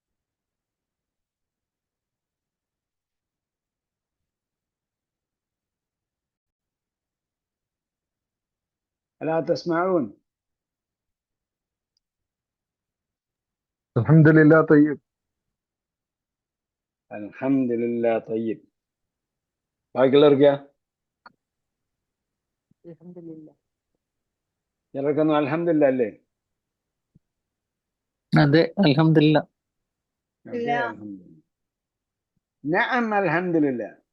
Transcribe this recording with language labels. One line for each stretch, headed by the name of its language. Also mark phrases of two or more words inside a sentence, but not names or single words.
Arabic: ألا تسمعون؟ الحمد لله طيب. الحمد لله طيب.
Malayalam: ബാക്കിയുള്ളവർക്ക് അൽഹംദുലില്ലാ. ചിലർക്കൊന്നും അൽഹംദുലില്ലാ അല്ലേ? അതെ, അൽഹംദുലില്ലാ. അതെ, അൽഹംദുലില്ലാ.
Arabic: نعم الحمد لله.